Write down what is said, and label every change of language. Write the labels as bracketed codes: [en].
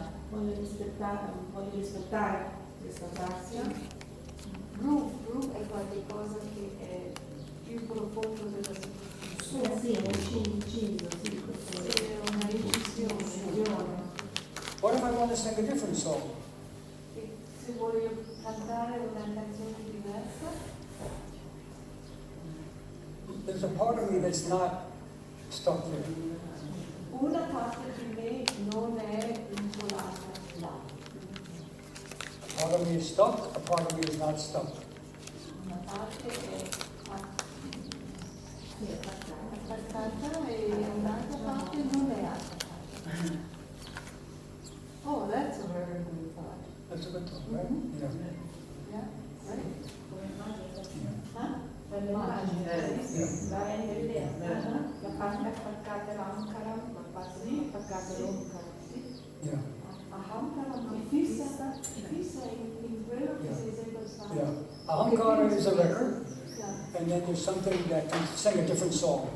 [it] Voglio rispettare questa traccia. Groove è qualcosa che è più profondo della superficie. Sì, è inciso, sì, questo È una incisione. [en] What if I want to sing a different song? [it] E se voglio cantare una canzone diversa, [en] There's a part of me that's not stuck there. [it] una parte di me non è incollata là. [en] A part of me is stuck, a part of me is not stuck. [it] Una parte è attaccata e un'altra parte non è attaccata. [en] Oh, that's a very good thought. That's a good thought, right? Yeah. Yeah, right? Huh? [it] Per l'immagine, [en] Yeah. [it] la rende l'idea. La parte attaccata all'ankara, la parte attaccata all'onkara. [en] Yeah. [it] Ahankara mi fissa in quello che sei sempre stato. [en] Yeah. Ahankara is a record, Yeah. and then there's something that can sing a different song.